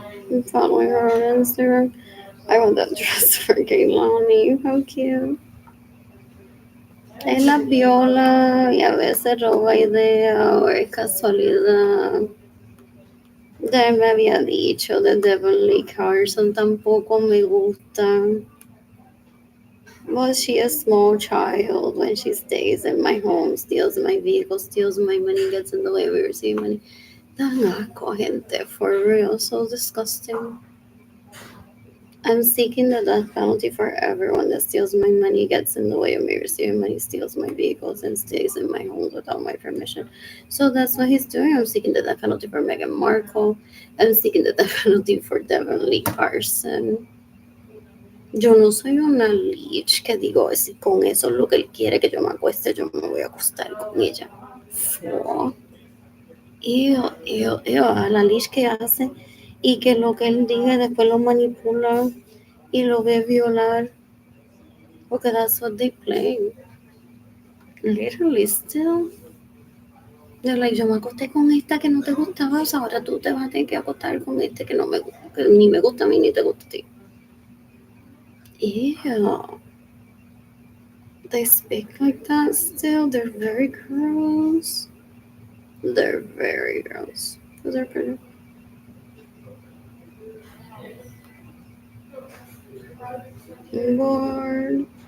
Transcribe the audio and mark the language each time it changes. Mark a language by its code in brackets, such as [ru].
[en] I'm following her on Instagram. I want that dress for Kehlani. How cute. [es] Es la viola y a veces roba idea o es casualidad. Ya me había dicho de Beverly Carson, tampoco me gusta. [en] Was she a small child when she stays in my home, steals my vehicle, steals my money, gets in the way of me receiving money? [es] Dan asco, gente, [en] for real, so disgusting. I'm seeking the death penalty for everyone that steals my money, gets in the way of me receiving money, steals my vehicles, and stays in my home without my permission. So that's what he's doing. I'm seeking the death penalty for Meghan Markle. I'm seeking the death penalty for Devon Lee Carson. [es] Yo no soy una leech que digo, si con eso es lo que él quiere que yo me acueste, yo me voy a acostar con ella. Fua. A la leech que hace y que lo que él diga después lo manipula y lo ve violar. [en] Porque that's what they play. Literally still. They're like, [es] yo me acosté con esta que no te gustaba, o sea, ahora tú te vas a tener que acostar con este que no me gusta, que ni me gusta a mí ni te gusta a ti. Ew. [en] They speak like that still. They're very gross. They're very gross. Because they're pretty. Lord.